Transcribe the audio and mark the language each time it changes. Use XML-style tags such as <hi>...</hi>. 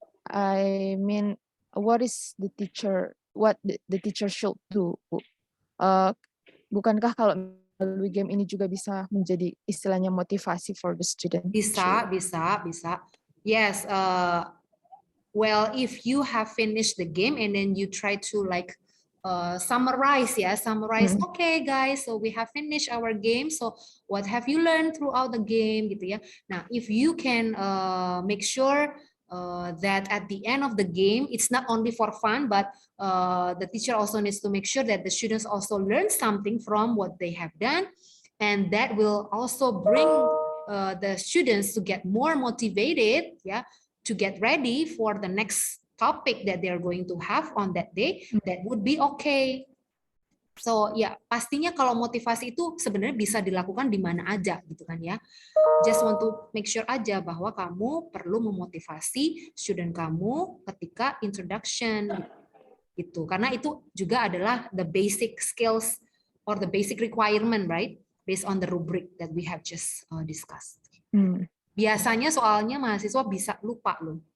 <en>I mean, what is the teacher? What the teacher should do?</en> <id>Bukankah kalau melalui game ini juga bisa menjadi istilahnya motivasi</id> <en>for the student?</en> <id>Bisa. Yes.</id> <en>Well, if you have finished the game and then you try to like summarize. Okay, guys, so we have finished our game. So what have you learned throughout the game,</en> <id>gitu ya?</id> <en>Nah, if you can make sure that at the end of the game, it's not only for fun, but the teacher also needs to make sure that the students also learn something from what they have done, and that will also bring the students to get more motivated, to get ready for the next topic that they're going to have on that day. That would be okay.</en> <id>So ya, pastinya kalau motivasi itu sebenarnya bisa dilakukan di mana aja gitu kan ya.</id> <en>Just want to make sure</en> <id>aja bahwa kamu perlu memotivasi student kamu ketika introduction gitu. Karena itu juga adalah</id> <en>the basic skills or the basic requirement, right? Based on the rubric that we have just discussed.</en> <id>Biasanya soalnya mahasiswa bisa lupa loh.</id>